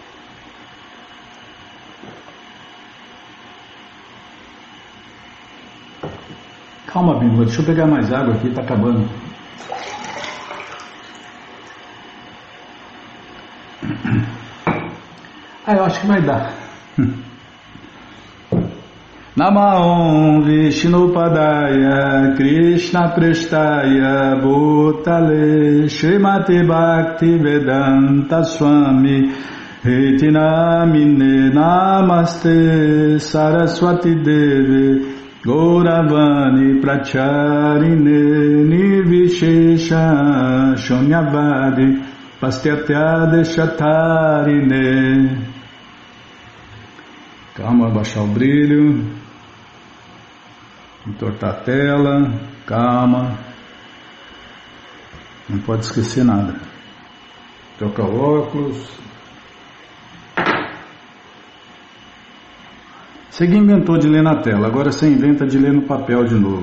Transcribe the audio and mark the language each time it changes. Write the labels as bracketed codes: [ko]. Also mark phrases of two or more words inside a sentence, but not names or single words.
[pt] Calma, Bímola, deixa eu pegar mais água aqui, tá acabando. Eu acho que vai dar. [sa] नमः ओं विष्णुपादाय कृष्ण प्रेष्ठाय भूतले श्रीमते भक्ति वेदान्त स्वामिन् इति नामिने नमस्ते सारस्वते देवे गौरवाणी प्रचारिणे निर्विशेष शून्यवादि पाश्चात्य देशतारिणे. [pt] Calma, abaixar o brilho, entortar a tela, calma, não pode esquecer nada. Trocar o óculos. Você que inventou de ler na tela, agora você inventa de ler no papel de novo.